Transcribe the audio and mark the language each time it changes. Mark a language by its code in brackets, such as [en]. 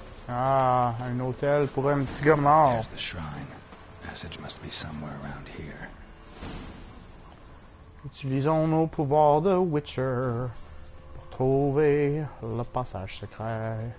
[fr] Ah, un hôtel pour un petit gars mort. [en] There's the shrine. Passage must be somewhere around here. [fr] Utilisons nos pouvoirs de Witcher pour trouver le passage secret.